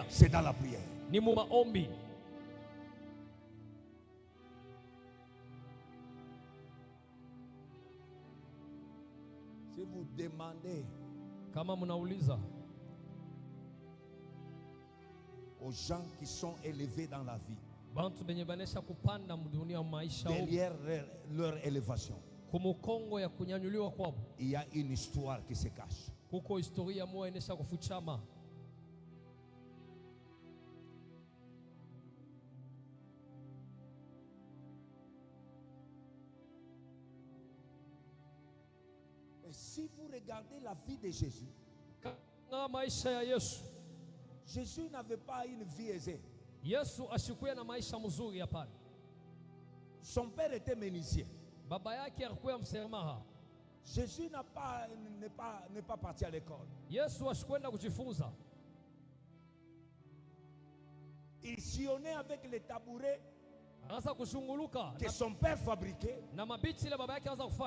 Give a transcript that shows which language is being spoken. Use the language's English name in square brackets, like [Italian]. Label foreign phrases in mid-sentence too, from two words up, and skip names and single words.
[French] c'est dans la prière. [Swahili] ni mu maombi. [French] Si vous demandez [Swahili] Kama mnauliza [French] aux gens qui sont élevés dans la vie, [Swahili] bantu benye banesha kupanda mdunia maisha huko, [French] derrière leur élévation, [Swahili] kumukongo ya kunyanyuliwa kwabo, [French] il y a une histoire qui se cache. [Swahili] kuko historia moja inesha kufuchama. [French] Et si vous regardez la vie de Jésus, [Swahili] Kama maisha ya Yesu, [French] Jésus n'avait pas une vie aisée. [Swahili] Yesu ashikuya na maisha mzuri hapana. [French] Son père était menuisier. [Swahili] Baba yake alikuwa mseremaha. [French] Jésus n'est pas parti à l'école. [Swahili] Yesu ashikwenda kujifunza. [French] Il sillonnait avec les tabourets [Swahili] Anaanza kuzunguluka [French] que son père fabriquait. [Swahili] na mabiti ile baba yake anaanza